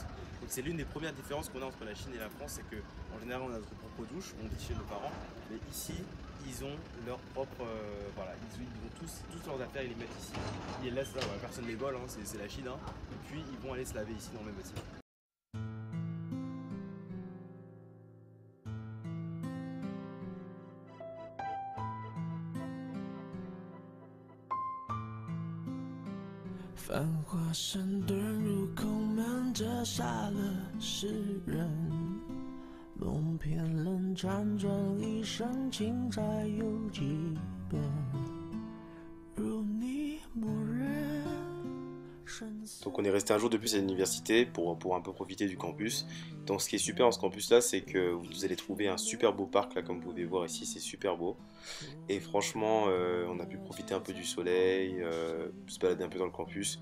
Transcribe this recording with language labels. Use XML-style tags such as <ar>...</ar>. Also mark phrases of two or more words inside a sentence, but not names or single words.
<fr>Donc c'est l'une des premières différences qu'on a entre la Chine et la France, c'est qu'en général on a notre propre douche, on dit chez nos parents, mais ici ils ont leur propre, voilà, ils vont toutes leurs affaires ils les mettent ici. Ils les laissent là, voilà, personne ne les vole, hein, c'est la Chine. Hein. Et puis ils vont aller se laver ici dans le même bâtiment.</fr> <zh>繁华山遁入空门，折杀了世人。梦偏冷，辗转一生，情债有几本？如你默认。</zh> <fr>Donc on est resté un jour de plus à l'université pour un peu profiter du campus. Donc ce qui est super dans ce campus là, c'est que vous allez trouver un super beau parc là, comme vous pouvez voir ici, c'est super beau. Et franchement on a pu profiter un peu du soleil, se balader un peu dans le campus.</fr>